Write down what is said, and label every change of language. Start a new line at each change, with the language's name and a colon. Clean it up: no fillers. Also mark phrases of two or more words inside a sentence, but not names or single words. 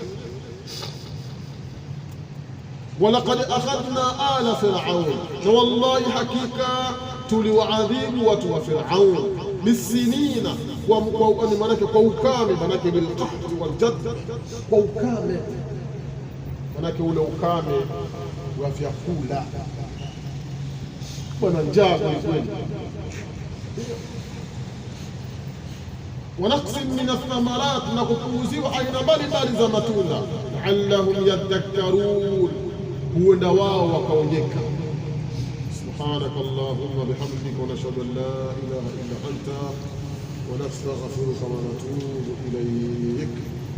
Arabic: ولقد أخذنا آل فرعون,
Swahili: na wallahi hakika tuliwaadhibu watu wa Firaun bisinina, kwa ukame, manake
Arabic: بالقحط والجدب,
Swahili: kwa ukame, manake ule ukame wa vyakula, wana njaa kweli.
Arabic: ونقص من الثمرات,
Swahili: na kupuuziwa aina mbalimbali za matunda.
Arabic: لعلهم يذكرون,
Swahili: huenda wao wakaonyeka.
Arabic: سبحانك اللهم وبحمدك ونشهد أن لا إله إلا أنت ونستغفرك ونتوب إليك.